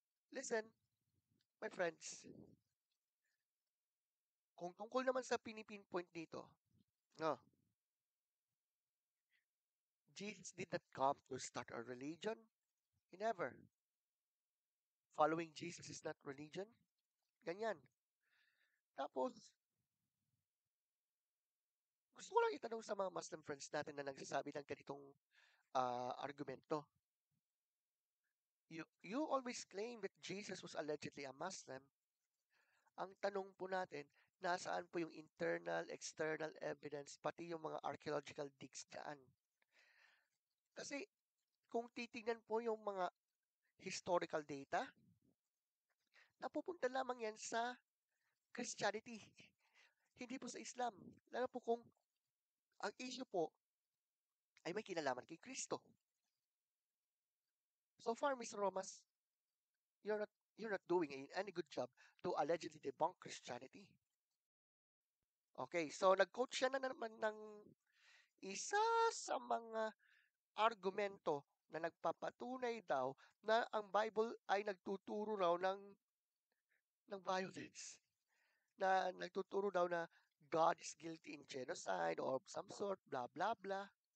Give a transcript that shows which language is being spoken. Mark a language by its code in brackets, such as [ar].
[en] Listen, my friends, [tl] kung tungkol naman sa pinipinpoint dito, no, [en] Jesus did not come to start a religion. He never. Following Jesus is not religion. [tl] Ganyan. Tapos, gusto ko lang itanong sa mga Muslim friends natin na nagsasabi ng ganitong argumento. [en] You always claim that Jesus was allegedly a Muslim. [tl] Ang tanong po natin, nasaan po yung internal, external evidence, pati yung mga archaeological digs dyan? Kasi kung titignan po yung mga historical data, napupunta lamang yan sa Christianity, hindi po sa Islam. Lalo po kung ang issue po ay may kinalaman kay Kristo. [en] So far, Mr. Romas, you're not doing any good job to allegedly debunk Christianity. [tl] Okay, so nag-quote siya na naman ng isa sa mga argumento na nagpapatunay daw na ang Bible ay nagtuturo raw ng violence. Na nagtuturo daw na [en] God is guilty in genocide or some sort, blah, blah, [tl] blah.